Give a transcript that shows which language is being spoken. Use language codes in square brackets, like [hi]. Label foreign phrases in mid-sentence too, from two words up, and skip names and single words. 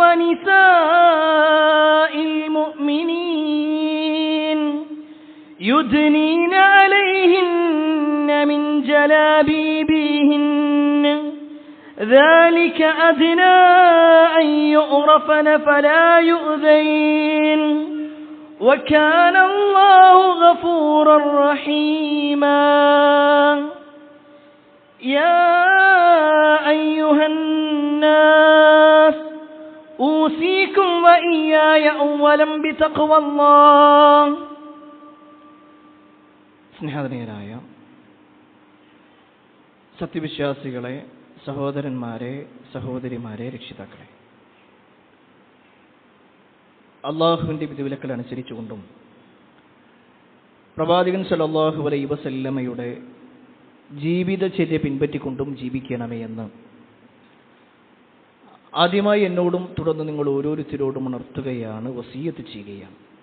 [ar] ونساء المؤمنين يدنين عليهن من جلابيبهن ذلك أدنى أن يعرفن فلا يؤذين وكان الله غفورا رحيما يا أيها الناس أوصيكم وإياي أولا بتقوى الله. [ml] സ്നേഹധനീയരായ സത്യവിശ്വാസികളെ, സഹോദരന്മാരെ, സഹോദരിമാരെ, രക്ഷിതാക്കളെ, അള്ളാഹുവിൻ്റെ വിധിവിലക്കൾ അനുസരിച്ചുകൊണ്ടും പ്രവാചകൻ [ar] صلى الله عليه وسلم [ml] ജീവിതചര്യ പിൻപറ്റിക്കൊണ്ടും ജീവിക്കണമേ എന്ന് ആദ്യമായി എന്നോടും തുടർന്ന് നിങ്ങൾ ഓരോരുത്തരോടും ഉണർത്തുകയാണ്, വസിയ്യത്ത് ചെയ്യുകയാണ്.